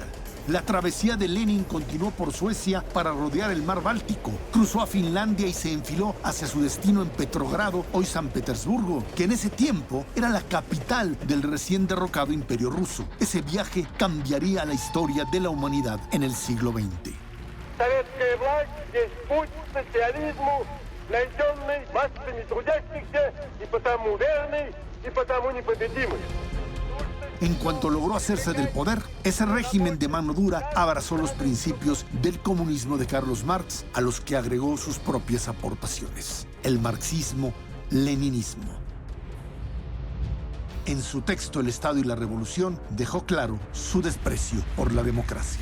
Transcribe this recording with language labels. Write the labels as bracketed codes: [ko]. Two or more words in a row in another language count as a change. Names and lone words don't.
[es] La travesía de Lenin continuó por Suecia para rodear el mar Báltico, cruzó a Finlandia y se enfiló hacia su destino en Petrogrado, hoy San Petersburgo, que en ese tiempo era la capital del recién derrocado Imperio Ruso. Ese viaje cambiaría la historia de la humanidad en el siglo XX. [ru] Советская власть есть путь к социализму, найденный массами трудящихся и потому верный, и потому непобедимый. [es] En cuanto logró hacerse del poder, ese régimen de mano dura abrazó los principios del comunismo de Carlos Marx, a los que agregó sus propias aportaciones: el marxismo-leninismo. En su texto El Estado y la Revolución dejó claro su desprecio por la democracia.